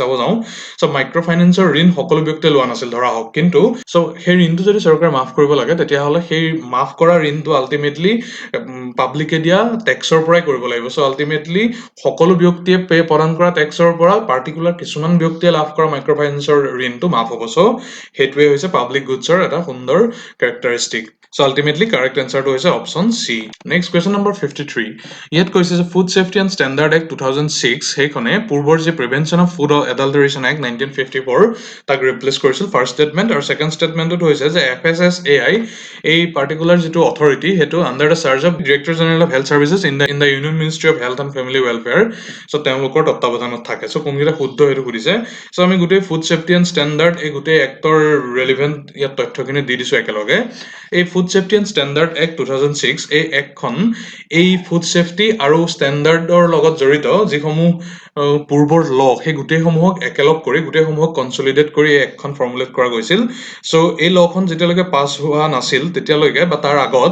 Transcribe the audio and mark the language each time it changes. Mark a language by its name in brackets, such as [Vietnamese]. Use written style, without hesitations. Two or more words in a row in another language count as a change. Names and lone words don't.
[Assamese] চাব যাওঁ সো মাইক্ৰো ফাইনেন্সৰ ঋণ সকলো ব্যক্তিয়ে লোৱা নাছিল ধৰা হওক কিন্তু সো সেই ঋণটো যদি চৰকাৰে মাফ কৰিব লাগে তেতিয়া হলে সেই মাফ কৰা ঋণটো আলটিমেটলি পাব্লিকে দিয়া ট্যাক্সৰ পৰাই কৰিব লাগিব সো আলটিমেটলি সকলো ব্যক্তিয়ে পে প্ৰদান কৰা ট্যাক্সৰ পৰা পাৰ্টিকুলাৰ কিছুমান ব্যক্তিয়ে লাভ কৰা মাইক্ৰো ফাইনেন্সৰ ঋণটো মাফ হ'ব সো হেতুৱে হৈছে পাব্লিক গুডছৰ এটা সুন্দৰ characteristic [English] so ultimately correct answer to is option C next question number 53 yet [Assamese] কৈছে যে [English] food safety and standard act 2006 [Assamese] হেখনে পূৰ্বৰ যে [English] prevention of food adulteration act [Assamese] 1954 তাক ৰিপ্লেস কৰিছিল [English] first statement [Assamese] আৰু [English] second statementত [Assamese] হৈছে যে FSSAI এই পাৰ্টিকুলাৰ যেটো অথৰিটি হেতু [English] under the charge of director general of health services in the union ministry of health and family welfare so [Assamese] তেওঁলোকৰ তত্ত্বাৱধানত থাকে so কোনগিটা শুদ্ধ হেতু কৰিছে so আমি গুটে [English] food safety and standard [Assamese] এই গুটে এক্টৰ ৰেলেভেন্ট ইয়াত তথ্যখিনি দি দিছো একেলগে এই [English] food safety and standard act [Assamese] 2006 এই এক্টখন এই ফুড সেফটি আৰু ষ্টেণ্ডাৰ্ডৰ লগত জড়িত যিসমূহ পূৰ্বৰ ল সেই গোটেইসমূহক একেলগ কৰি গোটেইসমূহক কনসলিডেট কৰি এই এক্টখন ফৰ্মুলেট কৰা গৈছিল সো এই লখন যেতিয়ালৈকে পাছ হোৱা নাছিল তেতিয়ালৈকে বা তাৰ আগত